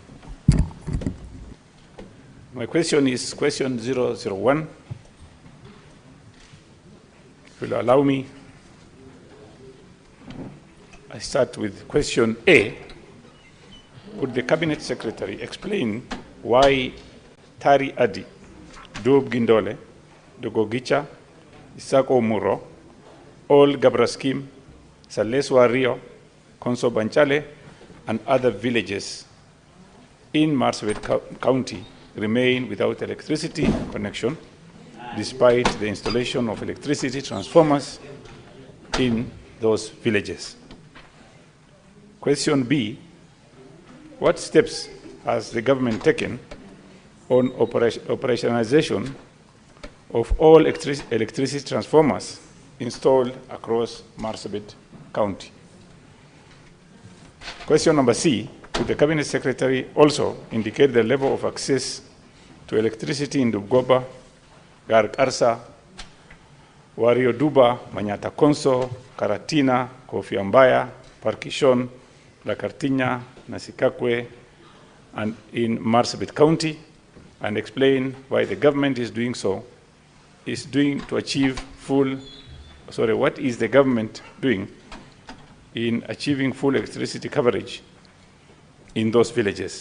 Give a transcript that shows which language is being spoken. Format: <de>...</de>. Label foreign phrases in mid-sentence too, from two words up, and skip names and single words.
<en>My question is question 001. If you'll allow me, I start with question A. Would the Cabinet Secretary explain why Tari Adi, Dub Gindole, Dogogicha, Isako Muro, All Gabraskim, Saleswa Rio, Konso Banchale, and other villages in Marsabit County remain without electricity connection despite the installation of electricity transformers in those villages? Question B, what steps has the government taken on operationalization of all electricity transformers installed across Marsabit County? Question number C, could the Cabinet Secretary also indicate the level of access to electricity in Dubgoba, Gargarsa, Wario Duba, Manyata Konso, Karatina, Kofiambaya, Parkishon, Lakartinya, Nasikakwe, and in Marsabit County, and explain why the government is doing so, what is the government doing in achieving full electricity coverage in those villages?</en>